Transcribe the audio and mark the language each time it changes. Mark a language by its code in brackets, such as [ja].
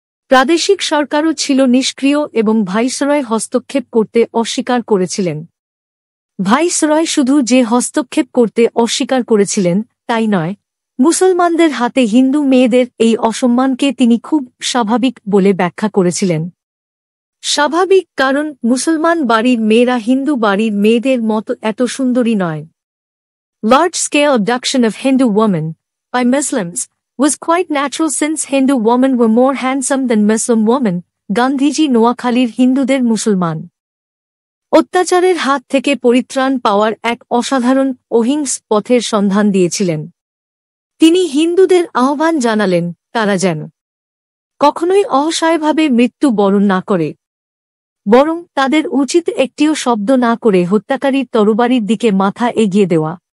[bn] প্রাদেশিক সরকারও ছিল নিষ্ক্রিয় এবং ভাইসরয় হস্তক্ষেপ করতে অস্বীকার করেছিলেন। ভাইসরয় শুধু যে হস্তক্ষেপ করতে অস্বীকার করেছিলেন তাই নয়, মুসলমানদের হাতে হিন্দু মেয়েদের এই অসম্মানকে তিনি খুব স্বাভাবিক বলে ব্যাখ্যা করেছিলেন। স্বাভাবিক কারণ মুসলমান বাড়ির মেয়েরা হিন্দু বাড়ির মেয়েদের মতো এত সুন্দরী নয়। [en] Large-scale abduction of Hindu women by Muslims was quite natural since Hindu women were more handsome than Muslim women. [bn] Gandhiji নোয়াখালীর হিন্দুদের মুসলমান অত্যাচারের হাত থেকে পরিত্রাণ পাওয়ার এক অসাধারণ অহিংস পথের সন্ধান দিয়েছিলেন। তিনি হিন্দুদের আহ্বান জানালেন তারা যেন কখনোই অসহায়ভাবে মৃত্যু বরণ না করে, বরং তাদের উচিত একটিও শব্দ না করে হত্যাকারীর তরবারির দিকে মাথা এগিয়ে দেওয়া।